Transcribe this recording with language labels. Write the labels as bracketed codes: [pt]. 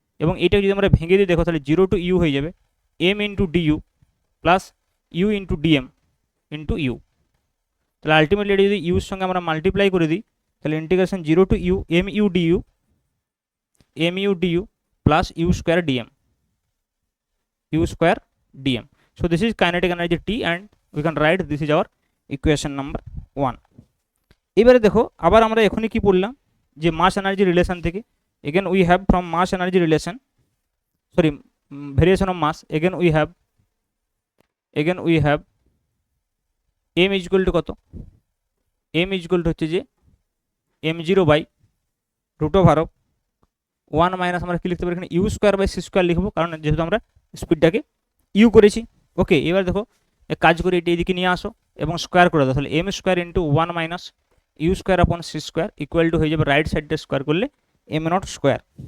[bn] এবং এটা যদি আমরা ভেঙে দিই দেখো, তাহলে 0 টু ইউ হয়ে যাবে M into DU plus you into DM into you. তাহলে আলটিমেটলি এটা যদি ইউর সঙ্গে আমরা মাল্টিপ্লাই করে দিই, তাহলে integration 0 to U M U DU plus you square DM. [en] So this is kinetic energy T and we can write this is our equation number 1. [bn] এবারে দেখো আবার আমরা এখনই কি পড়লাম যে মাস এনার্জি রিলেশন থেকে, [en] again we have from mass energy relation, sorry variation of mass, again we have m is equal to কত, m is equal to হচ্ছে যে [bn] m0 by root over of 1 minus আমরা কি লিখতে পারি এখানে you square by C square লিখবো, কারণ যেহেতু আমরা স্পিডটাকে ইউ করেছি। ওকে, এবার দেখো এক কাজ করে এটি এদিকে নিয়ে আসো এবং স্কোয়ার করে দাও, তাহলে M square into 1 minus you square আপন সি স্কোয়ার ইকুয়াল টু হয়ে যাবে রাইট সাইডটা স্কোয়ার করলে এম নট স্কোয়ার।